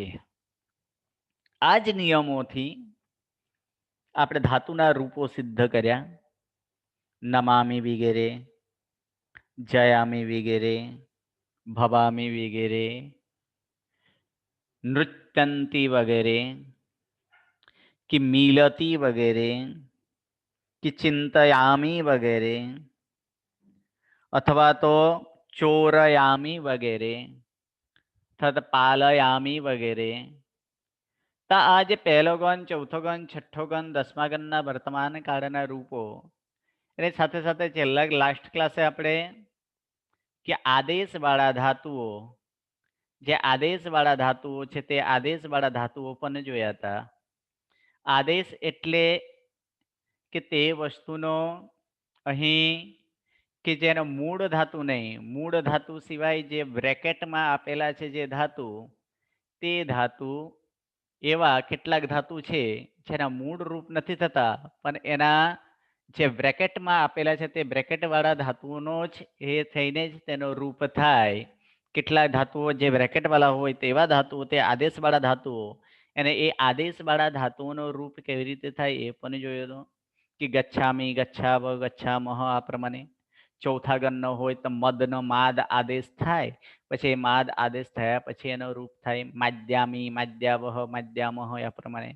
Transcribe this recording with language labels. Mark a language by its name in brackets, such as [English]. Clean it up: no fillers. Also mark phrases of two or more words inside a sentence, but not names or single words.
[Gujarati] આ જ નિયમોથી આપણે ધાતુના રૂપો સિદ્ધ કર્યા. નમામી વગેરે, જયામી વગેરે, ભવામી વગેરે, નૃત્યંતી વગેરે, કે મીલતી વગેરે, કે ચિંતયામી વગેરે અથવા તો ચોરયામી વગેરે તથા પાલયામી વગેરે. તો આજ પહેલો ગણ, ચોથો ગણ, છઠો ગણ, દસમા ગણના વર્તમાન કાળના રૂપો એની સાથે સાથે છેલ્લા [English] last classe [Gujarati] આપણે કે આદેશવાળા ધાતુઓ, જે આદેશવાળા ધાતુઓ છે તે આદેશવાળા ધાતુઓ પણ જોયા હતા. આદેશ એટલે કે તે વસ્તુનો અહીં કે જેનો મૂળ ધાતુ નહીં, મૂળ ધાતુ સિવાય જે બ્રેકેટ મેં આપેલા છે જે ધાતુ, તે ધાતુ એવા કેટલાક ધાતુ છે જેના મૂળ રૂપ નથી થતા પણ એના જે બ્રેકેટ મેં આપેલા છે તે બ્રેકેટ વાળા ધાતુઓનો જ એ થઈને જ તેનો રૂપ થાય. કેટલાક ધાતુઓ જે બ્રેકેટ વાળા હોય તેવા ધાતુઓ તે આદેશવાળા ધાતુઓ અને એ આદેશવાળા ધાતુઓનો રૂપ કેવી રીતે થાય એ પણ જોયેલો કે ગચ્છામી, ગચ્છાવ, ગચ્છામહ આ પ્રમાણે. ચોથા ગણનો હોય તો મદનો માદ આદેશ થાય, પછી માદ આદેશ થયા પછી એનો રૂપ થાય માદ્યામી, માદ્યાવહ, માદ્યામહ આ પ્રમાણે.